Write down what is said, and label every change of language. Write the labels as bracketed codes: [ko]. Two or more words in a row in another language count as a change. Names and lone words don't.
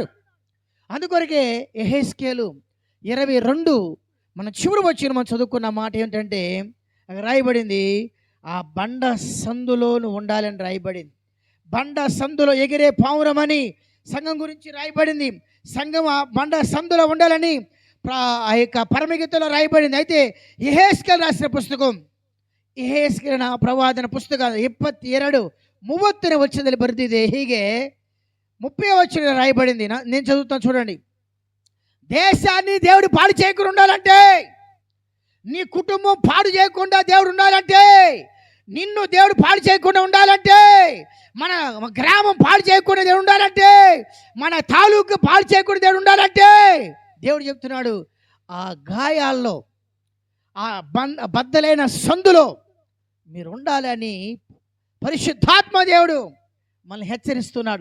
[te] అందుకొరకే యెహెజ్కేలు 22 మనం చివరి వచ్చిన మనం చదువుకున్న మాట ఏంటంటే రాయబడింది, ఆ బండ సందులో నువ్వు ఉండాలని రాయబడింది. బండ సందులో ఎగిరే పావురమని సంఘం గురించి రాయబడింది. సంఘం ఆ బండ సందులో ఉండాలని ఆ యొక్క పరమగీతలో రాయబడింది. అయితే యెహెజ్కేలు రాసిన పుస్తకం, [kn] ಯೆಹೆಜ್ಕೇಲನ ಪ್ರವಾದನ ಪುಸ್ತಕ 22:30 ವಚನದಲ್ಲಿ ಬರೆದಿದೆ. [te] ಹೀಗೆ 30వ వచనంలో రాయబడింది. నేను చదువుతాను చూడండి. దేశాన్ని దేవుడు పాడు చేయకుండా ఉండాలంటే, నీ కుటుంబం పాడు చేయకుండా దేవుడు ఉండాలంటే, నిన్ను దేవుడు పాడు చేయకుండా ఉండాలంటే, మన గ్రామం పాడు చేయకుండా దేవుడు ఉండాలంటే, మన తాలూకు పాడు చేయకుండా దేవుడు ఉండాలంటే, దేవుడు చెప్తున్నాడు ఆ గాయాల్లో, ఆ బద్దలైన సందులో మీరు ఉండాలని పరిశుద్ధాత్మ దేవుడు మనల్ని హెచ్చరిస్తున్నాడు.